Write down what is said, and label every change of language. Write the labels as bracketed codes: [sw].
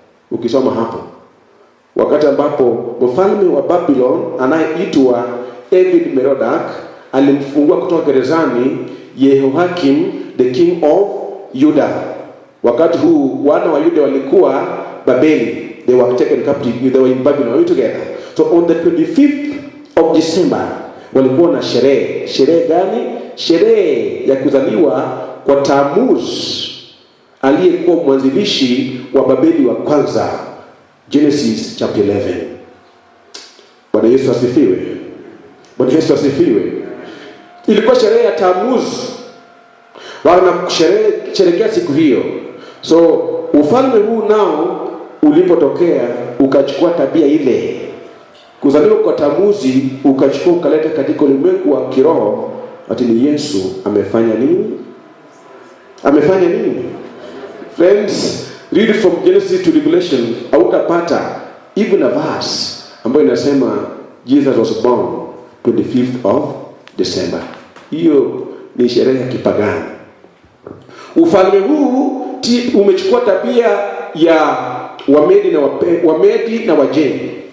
[sw] Ukisoma hapo, wakati ambapo mfalme wa Babylon anayeitwa Evil-Merodach alimfungua kutoka gerezani Yehoakim, the king of Judah. Wakati huu wana wa Yuda walikuwa Babeli. [en] They were taken captive. They were in Babylon. Are we together? So on the 25th of December walikuwa na sherehe. [sw] Sherehe gani? Sherehe ya kuzaliwa kwa Tammuz, aliyekuwa mwanzilishi wa Babeli wa kwanza. Genesis chapter 11. Bwana Yesu asifiwe. Bwana Yesu asifiwe. Ilikuwa sherehe ya Tammuz. Wanasherehekea siku hiyo. So ufalme huu nao ulipotokea ukachukua tabia ile. Kuzaliwa kwa Tamuzi ukachukua ukaleta katika ulimwengu wa kiroho. Ati ni Yesu amefanya nini? Amefanya nini? [en] Friends, read from Genesis to Revelation, hautapata even a verse ambayo inasema Jesus was born 25th of December. [sw] Hiyo ni sherehe ya kipagani. Ufalme huu umechukua tabia ya Wamedi na Wajemi.